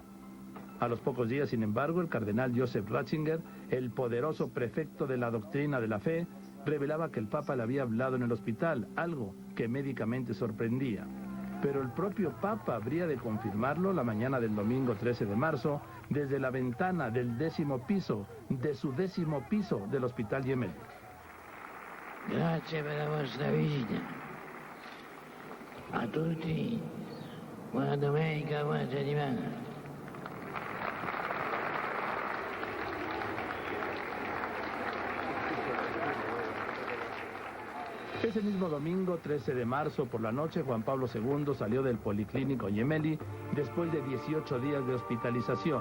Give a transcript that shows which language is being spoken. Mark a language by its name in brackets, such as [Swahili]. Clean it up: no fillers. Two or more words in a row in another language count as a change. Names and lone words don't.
[Spanish] A los pocos días, sin embargo, el cardenal Joseph Ratzinger, el poderoso prefecto de la doctrina de la fe, revelaba que el Papa le había hablado en el hospital, algo que médicamente sorprendía. Pero el propio Papa habría de confirmarlo la mañana del domingo 13 de marzo, desde la ventana del 10º piso, de su 10º piso del Hospital Gemelli. [Italian] Grazie per la vostra visita. A tutti, buona domenica, buona settimana. [Spanish] Ese mismo domingo, 13 de marzo, por la noche, Juan Pablo II salió del Policlínico Gemelli después de 18 días de hospitalización.